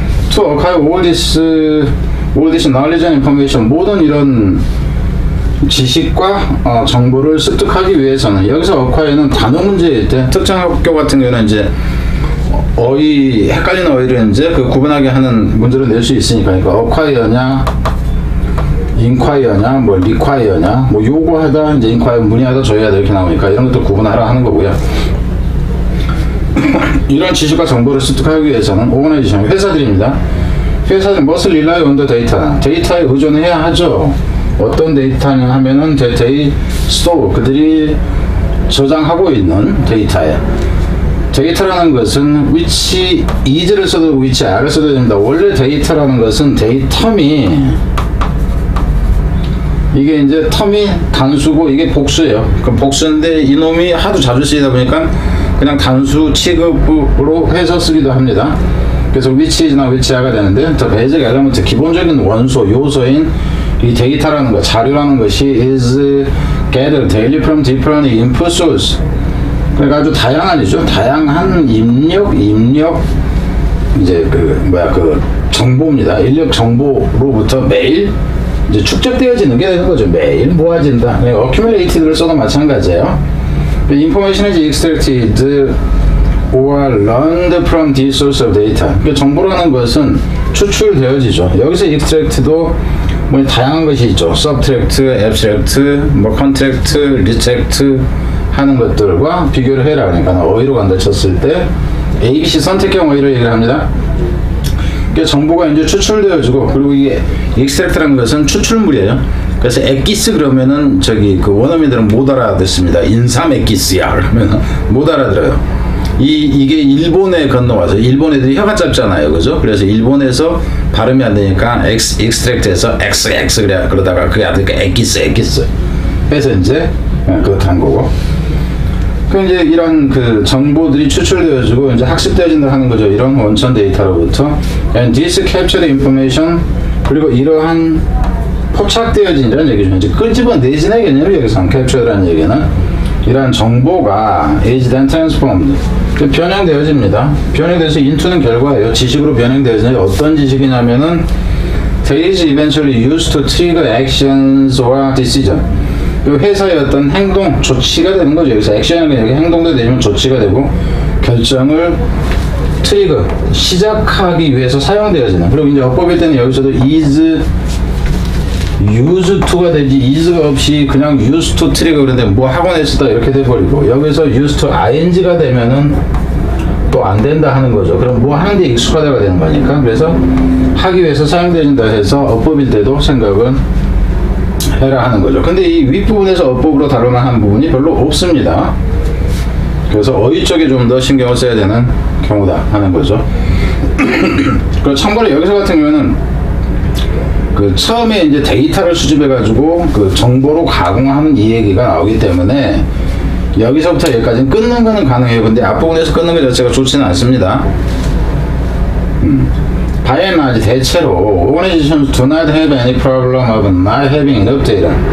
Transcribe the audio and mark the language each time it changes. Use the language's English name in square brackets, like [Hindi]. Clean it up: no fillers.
[English] To acquire all this knowledge and information, [Korean] 모든 이런 지식과 정보를 습득하기 위해서는, 여기서 acquire는 단어 문제일 때 특정 학교 같은 경우는 이제 헷갈리는 어휘를 이제 그 구분하게 하는 문제를 낼 수 있으니까. 그러니까 acquire냐 인콰이어냐 뭐 리콰이어냐 뭐 요구하다 이제 인콰이어 문의하다 조회하다 이렇게 나오니까 이런 것도 구분하라 하는 거고요. 이런 지식과 정보를 습득하기 위해서는 오거나이제이션 회사들입니다. 회사는 [English] must rely on the data. [Korean] 데이터에 의존해야 하죠. 어떤 데이터냐 하면은 데이터의 store, 그들이 저장하고 있는 데이터에. 데이터라는 것은 [English] which is [Korean] 를 써도 [English] which are [Korean] 를 써도 됩니다. 원래 데이터라는 것은 데이터미, 이게 이제 텀이 단수고 이게 복수예요. 그럼 복수인데 이놈이 하도 자주 쓰이다 보니까 그냥 단수 취급으로 해서 쓰기도 합니다. 그래서 which is나 which are가 되는데 더 basic element, 기본적인 원소, 요소인 이 데이터라는 것, 자료라는 것이 [English] is gathered daily from different input source. [Korean] 그러니까 아주 다양한이죠. 다양한 입력 이제 그 정보입니다. 인력 정보로부터 매일 이제 축적되어지는 게 되는 거죠. 매일 모아진다. accumulated를 써도 마찬가지예요. [English] information is extracted or learned from the source of data. [Korean] 그러니까 정보라는 것은 추출되어지죠. 여기서 extract도 뭐 다양한 것이 있죠. subtract, abstract, 뭐 contract, reject 하는 것들과 비교를 해라. 그러니까 어휘로 간다 쳤을 때 ABC 선택형 어휘로 얘기를 합니다. 그러니까 정보가 이제 추출되어지고, 그리고 이게 extract라는 것은 추출물이에요. 그래서 엑기스 그러면은 저기 그 원어민들은 못 알아듣습니다. 인삼 엑기스야 그러면은 못 알아들어요. 이게 일본에 건너와서, 일본 애들이 혀가 짧잖아요, 그죠? 그래서 일본에서 발음이 안 되니까 extract에서 XX 그래, 그러다가 그게 안 되니까 엑기스 해서 이제 그렇게 한 거고. 그 이제 이런 그 정보들이 추출되어지고 이제 학습되어진다 하는 거죠. 이런 원천 데이터로부터. [English] And this captured information, [Korean] 그리고 이러한 포착되어진이라는 얘기죠. 이제 끄집어내지는 개념이 여기서 captured라는 얘기는 이러한 정보가 [English] is then transformed, [Korean] 변형되어집니다. 변형돼서 into는 결과예요. 지식으로 변형되어지는 어떤 지식이냐면은 [English] that is eventually used to trigger actions or decision. [Korean] 회사의 어떤 행동, 조치가 되는 거죠. 여기서 액션이 여기 행동도 되면 조치가 되고, 결정을 트리거, 시작하기 위해서 사용되어지는. 그리고 이제 어법일 때는 여기서도 is used to가 되지, is가 없이 그냥 used to 트리거 그런데 뭐 학원에 쓰다 이렇게 돼버리고, 여기서 used to ing가 되면은 또 안 된다 하는 거죠. 그럼 뭐 하는데 익숙하다가 되는 거니까. 그래서 하기 위해서 사용되어진다 해서 어법일 때도 생각은 해라 하는 거죠. 근데 이 윗부분에서 어법으로 다룰 만한 부분이 별로 없습니다. 그래서 어휘 쪽에 좀 더 신경을 써야 되는 경우다 하는 거죠. 그리고 참고로 여기서 같은 경우에는 그 처음에 이제 데이터를 수집해 가지고 그 정보로 가공하는 이 얘기가 나오기 때문에 여기서부터 여기까지는 끊는 거는 가능해요. 근데 앞부분에서 끊는 것 자체가 좋지는 않습니다. [English] By and large, [Korean] 대체로 [English] organizations do not have any problem of not having enough data.